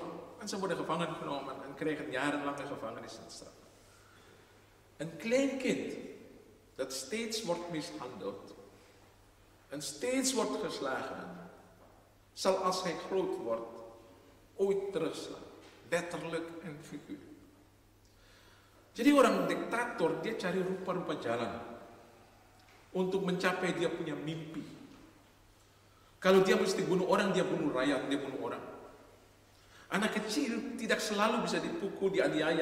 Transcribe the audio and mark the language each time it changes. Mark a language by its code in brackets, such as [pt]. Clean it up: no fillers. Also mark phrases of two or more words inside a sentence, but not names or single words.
[nl] Mensen worden gevangen genomen en krijgen jarenlange gevangenisstraf. Een klein kind dat steeds wordt mishandeld en steeds wordt geslagen, zal als hij groot wordt ooit terugslaan. Letterlijk en figuurlijk. [id] Jadi orang diktator dia cari rupa-rupa jalan untuk mencapai dia punya mimpi. Kalau dia mesti bunuh orang, dia bunuh rakyat, dia bunuh orang. Anak kecil tidak selalu bisa dipukul, dianiaya.